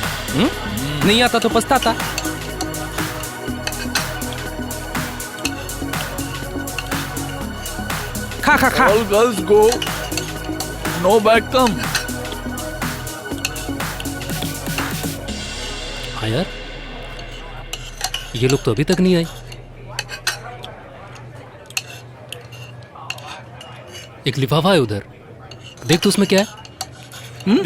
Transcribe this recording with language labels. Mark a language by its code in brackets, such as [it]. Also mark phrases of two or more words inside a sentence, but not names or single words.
[hi] नहीं आता तो पछताता। खा खा खा। [en] All girls go. No back come. [hi] हाँ यार, ये लोग तो अभी तक नहीं आए। एक लिफाफा है उधर, देख तो उसमें क्या है।